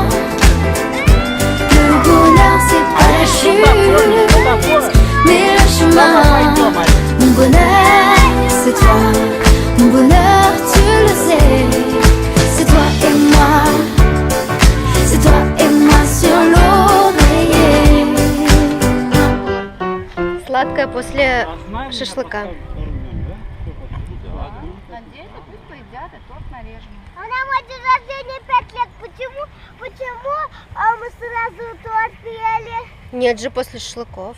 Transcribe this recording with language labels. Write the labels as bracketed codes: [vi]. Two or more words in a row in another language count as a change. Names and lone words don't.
[fr] Le bonheur c'est pas la chute mais le chemin. Mon bonheur c'est toi, mon bonheur tu le sais. C'est toi et moi, c'est toi et moi sur l'oreiller. [ru] Сладкое после шашлыка. Надеюсь, пусть поедят, и торт нарежем. А на мой день рождения 5 лет. Почему мы сразу торт ели? Нет же, после шашлыков.